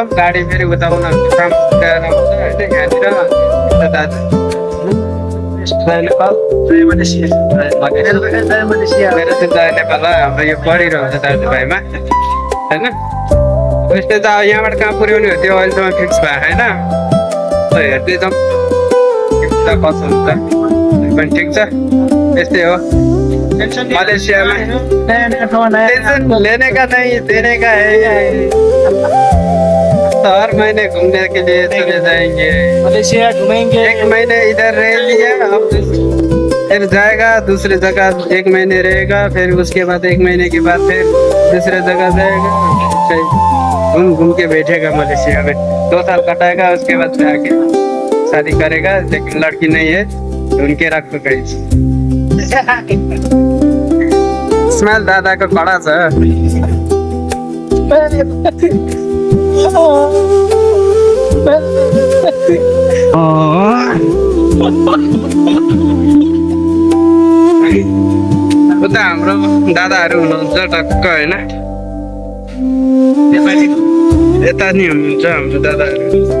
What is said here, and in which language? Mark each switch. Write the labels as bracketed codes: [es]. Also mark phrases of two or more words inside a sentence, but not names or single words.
[ne] गाडी फेरि उता उनीहरूको सामान ल्याएर आउँछ होइन। यहाँनिर दाजु नेपाल मेरो चाहिँ नेपाल हाम्रो यो पढिरहन्छ दाजुभाइमा होइन। यस्तै त अब यहाँबाट कहाँ पुर्याउने हो त्यो अहिलेसम्म फिक्स भएको छैन। हेर्दैछौँ कसो हुन्छ पनि ठिक छ। यस्तै हो [hi] मलेसिया में टेंशन लेने का नहीं देने का है। तो हर महीने घूमने के लिए चले जाएंगे, मलेशिया घूमेंगे। 1 महीने इधर रह लिया, अब फिर जाएगा दूसरी जगह, 1 महीने रहेगा, फिर उसके बाद 1 महीने के बाद फिर दूसरे जगह जाएगा। घूम घूम के बैठेगा मलेशिया में, 2 साल कटाएगा। उसके बाद जाके शादी करेगा, लेकिन लड़की नहीं है तो उनके रख तो कहीं। [ne] स्मेल दादाको कडा छ। उता हाम्रो दादाहरू हुनुहुन्छ टक्क होइन, यता नि हुनुहुन्छ हाम्रो दादाहरू।